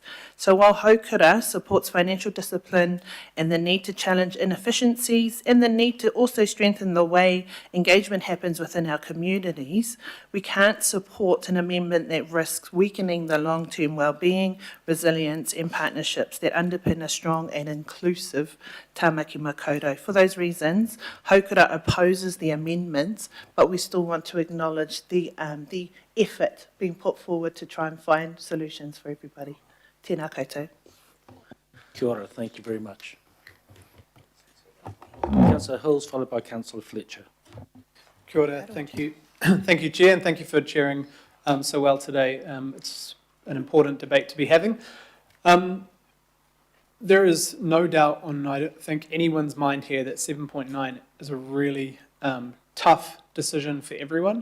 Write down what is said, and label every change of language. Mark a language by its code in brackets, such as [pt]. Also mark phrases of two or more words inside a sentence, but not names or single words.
[en] So while haukura supports financial discipline and the need to challenge inefficiencies and the need to also strengthen the way engagement happens within our communities, we can't support an amendment that risks weakening the long-term well-being, resilience and partnerships that underpin a strong and inclusive tāmaki makaurau. For those reasons, haukura opposes the amendments, but we still want to acknowledge the effort being put forward to try and find solutions for everybody. [mi] Tēnā koutou. Kia ora, [en] thank you very much. Councillor Hills, followed by Councillor Fletcher. [mi] Kia ora, [en] thank you. Thank you, Chair, and thank you for chairing so well today. It's an important debate to be having. There is no doubt on, I don't think, anyone's mind here that 7.9 is a really tough decision for everyone.